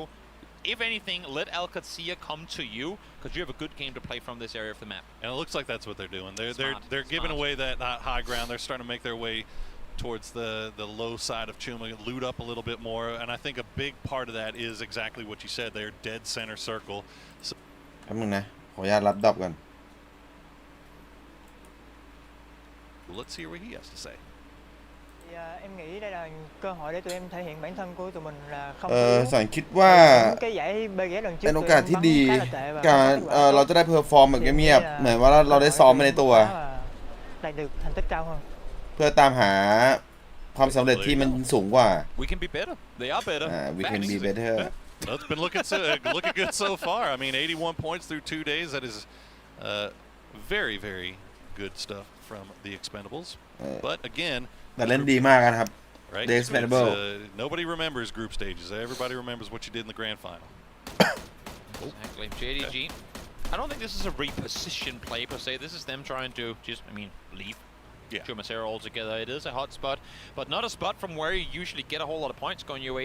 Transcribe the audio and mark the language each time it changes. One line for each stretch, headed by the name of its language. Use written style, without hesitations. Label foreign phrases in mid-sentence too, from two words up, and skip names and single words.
English: If anything, let Alcacia come to you, because you have a good game to play from this area of the map. And it looks like that's what they're doing. They're giving away that high ground. They're starting to make their way towards the low side of Chuma, loot up a little bit more, and I think a big part of that is exactly what you said. They're dead center circle. So
Thai: แป๊บนึงนะขออนุญาตรับดรอปก่อน
English: let's hear what he has to say.
Vietnamese: Em nghĩ đây là cơ hội để tụi em thể hiện bản thân của tụi mình là không
Thai: สันคิดว่า
Vietnamese: cái giải BG lần trước
Thai: เป็นโอกาสที่ดีการเราจะได้เพอร์ฟอร์มแบบเงียบๆเหมือนว่าเราได้ซ้อมไปในตัว
Vietnamese: đạt được thành tích cao hơn
Thai: เพื่อตามหาความสำเร็จที่มันสูงกว่า
English: We can be better. They are better. We can be better. Well, it's been looking good so far. I mean, 81 points through 2 days. That is very, very good stuff from the Expendables. But again,
Thai: แต่เล่นดีมากนะครับ
English: right? The Expendables. Nobody remembers group stages. Everybody remembers what you did in the grand final. Exactly. JDG. I don't think this is a reposition play per se. This is them trying to just, leave. Yeah. Chumacero altogether. It is a hot spot, but not a spot from where you usually get a whole lot of points going your way.